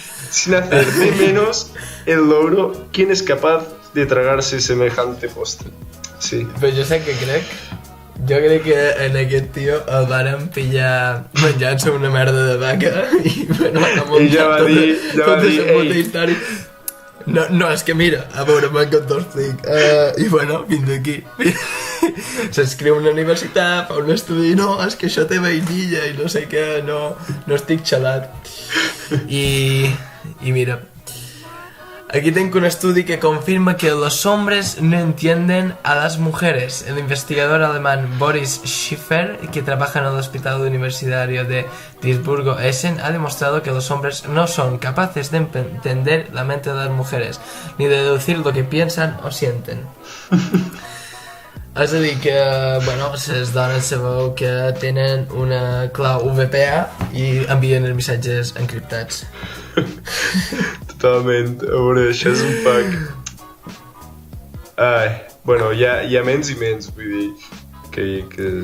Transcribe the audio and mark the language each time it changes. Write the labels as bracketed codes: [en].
[es] Sin hacer de menos el logro, ¿quién es capaz de tragarse semejante postre? Sí. [ca] Però jo sé què crec. Jo crec que en aquest tio el varen pillar menjant-se una merda de vaca i bueno, ha muntat tota la puta història. No, és que mira, a veure, que t'ho explic. I bueno, fins aquí. S'inscriu a una universitat, fa un estudi, no, és que això té vainilla i no sé què, no estic xalat. I mira, [es] aquí tengo un estudio que confirma que los hombres no entienden a las mujeres. El investigador alemán Boris Schiffer, que trabaja en el Hospital Universitario de Duisburgo-Essen, ha demostrado que los hombres no son capaces de entender la mente de las mujeres, ni de deducir lo que piensan o sienten. [ca] És a dir que, bueno, les dones sabeu que tenen una clau VPA i envien els missatges encriptats. Totalment, a veure, això és un poc... Bueno, hi ha menys i menys, vull dir que...